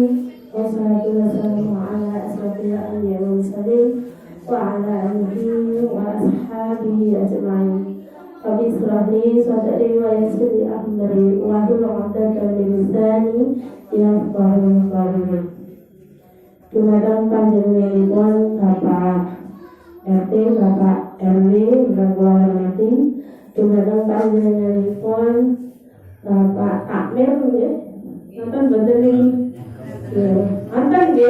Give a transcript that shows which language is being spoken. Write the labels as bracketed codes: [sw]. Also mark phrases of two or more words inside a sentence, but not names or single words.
[ar] والصلاة والسلام على أشرف الأنبياء والمرسلين وعلى آله وأصحابه أجمعين. رب اشرح لي صدري ويسر لي أمري واحلل عقدة من لساني يفقهوا قولي. [jv] Dumateng panjenenganipun Bapak RT, Bapak RW, ingkang kula hormati. Dumateng panjenenganipun Bapak Takmir nggih. Nonton boten niki? Nggih. Nonton nggih.